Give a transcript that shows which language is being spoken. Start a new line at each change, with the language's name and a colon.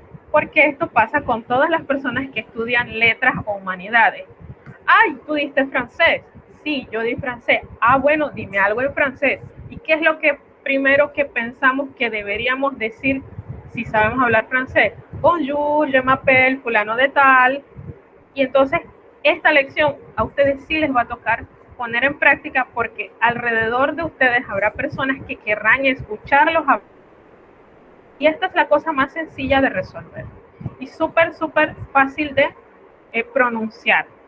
Spanish: Porque esto pasa con todas las personas que estudian letras o humanidades. Ay, ¿tú diste francés? Sí, yo di francés. Ah, bueno, dime algo en francés. ¿Y qué es lo que primero que pensamos que deberíamos decir si sabemos hablar francés?
French: Bonjour, je m'appelle
Spanish: fulano de tal. Y entonces esta lección a ustedes sí les va a tocar poner en práctica, porque alrededor de ustedes habrá personas que querrán escucharlos hablar. Y esta es la cosa más sencilla de resolver y súper fácil de pronunciar.